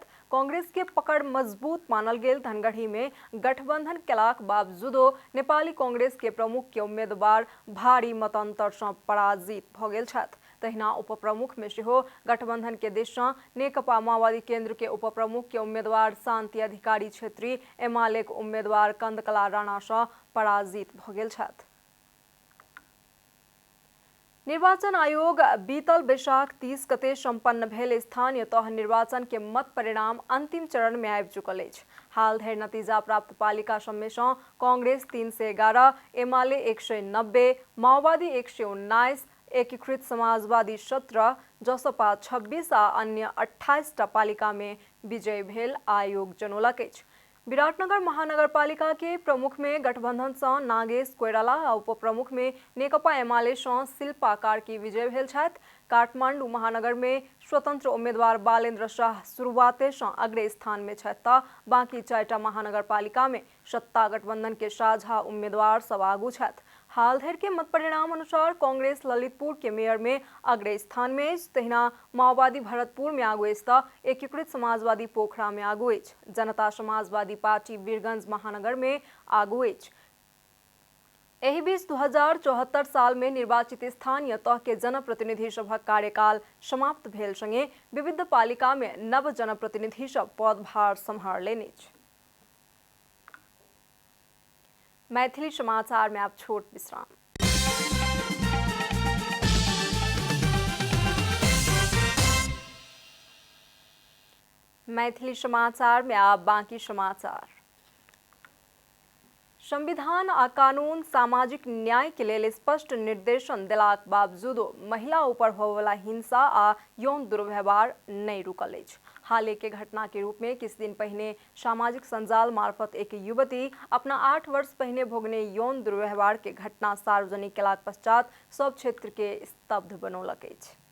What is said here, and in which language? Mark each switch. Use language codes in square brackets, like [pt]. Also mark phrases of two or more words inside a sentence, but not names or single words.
[mai] कांग्रेस के पकड़ मजबूत मानल गेल धनगढ़ी में गठबंधन केलाक बावजूदो नेपाली कांग्रेस के प्रमुख के उम्मीदवार भारी मतांतर सँ पराजित भ गेल छथि। तहिना उप प्रमुख में सेहो गठबंधन के दिस सँ नेकपा माओवादी केंद्र के उप प्रमुख के उम्मीदवार शांति अधिकारी क्षेत्री एमाले के उम्मीदवार कंदकला राणा सँ पराजित भ गेल छथि। निर्वाचन आयोग बीतल बैशाख 30 गते संपन्न भेल स्थानीय तह निर्वाचन के मत परिणाम अंतिम चरण में आबि चुकल अछि। हाल धरि नतीजा प्राप्त पालिका सब में सँ कांग्रेस 311, एमाले 190, माओवादी 119, एकीकृत समाजवादी 17, जसपा 26 आ अन्य 28 टा पालिका में विजयी भेल आयोग जनौलक अछि। विराटनगर महानगरपालिका के प्रमुख में गठबंधन सँ नागेश कोइराला आ उप प्रमुख में नेकपा एमाले सँ शिल्पा कार्की विजयी भेल छथि। काठमांडू महानगर में स्वतंत्र उम्मीदवार बालेन्द्र शाह शुरुआते सँ अग्र स्थान में छथि त बाकी 4टा महानगरपालिका में सत्ता गठबंधन के साझा उम्मीदवार सब आगू छथि। हाल धरि के मत परिणाम अनुसार कांग्रेस ललितपुर के मेयर में अग्र स्थान में अछि। तहिना माओवादी भरतपुर में आगू अछि त एकीकृत समाजवादी पोखरा में आगू अछि। जनता समाजवादी पार्टी वीरगंज महानगर में आगू अछि। एहि बीच 2074 साल में निर्वाचित स्थानीय तह के जनप्रतिनिधि सभक कार्यकाल समाप्त भेल संगे विविध पालिका में नव जनप्रतिनिधि सब पदभार सम्हारलनि अछि। मैथिली समाचार में आप छोट विश्राम। मैथिली समाचार में आप बाकी समाचार। संविधान आ कानून सामाजिक न्याय के लेल स्पष्ट निर्देशन देलाक बावजूदो महिला ऊपर होवला हिंसा आ यौन दुर्व्यवहार नहीं रुकल अछि। हाल के घटना के रूप में किछ दिन पहले सामाजिक संजाल मार्फत एक युवती अपना 8 वर्ष पहले भोगने यौन दुर्व्यवहार के घटना सार्वजनिक केलाक पश्चात सब क्षेत्र के स्तब्ध बनौलक अछि।